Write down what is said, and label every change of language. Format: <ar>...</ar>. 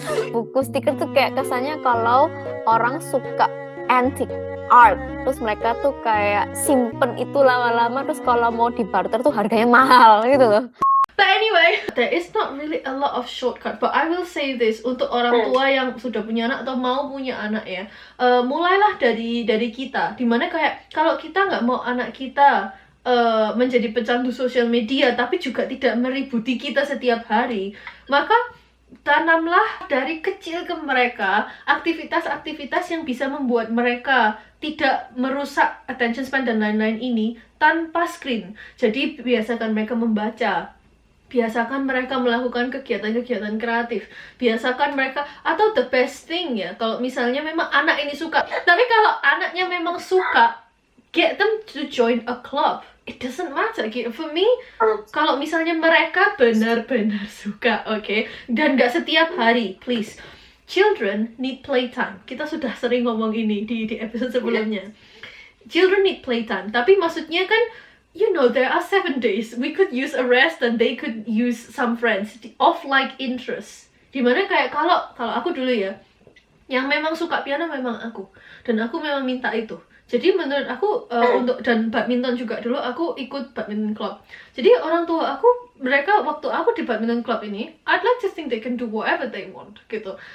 <id>Buku stiker tuh kayak kesannya kalau orang suka antique art, terus mereka tuh kayak simpen itu lama-lama, terus kalau mau dibarter tuh harganya mahal gitu loh.</id> <en>But anyway, there is not really a lot of shortcut. But I will say this,</en> <id>untuk orang tua yang sudah punya anak atau mau punya anak ya, mulailah dari kita. Dimana kayak kalau kita nggak mau anak kita menjadi pecandu sosial media, tapi juga tidak meributi kita setiap hari, maka tanamlah dari kecil ke mereka aktivitas-aktivitas yang bisa membuat mereka tidak merusak attention span dan lain-lain ini tanpa screen. Jadi biasakan mereka membaca, biasakan mereka melakukan kegiatan-kegiatan kreatif, biasakan mereka, atau</id> <en>the best thing</en> <id>ya, kalau misalnya memang anak ini suka, tapi kalau anaknya memang suka,</id> <en>get them to join a club. It doesn't matter. For me,</en> <id>kalau misalnya mereka benar-benar suka,</id> <en>okay,</en> <id>dan gak setiap hari,</id> <en>please. Children need playtime.</en> <id>Kita sudah sering ngomong ini di episode sebelumnya.</id> <en>Children need playtime.</en> <id>Tapi maksudnya kan,</id> <en>you know, there are 7 days. We could use a rest and they could use some friends of like interest.</en> <id>Dimana kayak kalau aku dulu ya, yang memang suka piano memang aku, dan aku memang minta itu. Jadi menurut aku untuk, dan badminton juga dulu aku ikut badminton club. Jadi orang tua aku, mereka waktu aku di badminton club ini,</id> <en>I'd like to think they can do whatever they want</en> <id>gitu.</id>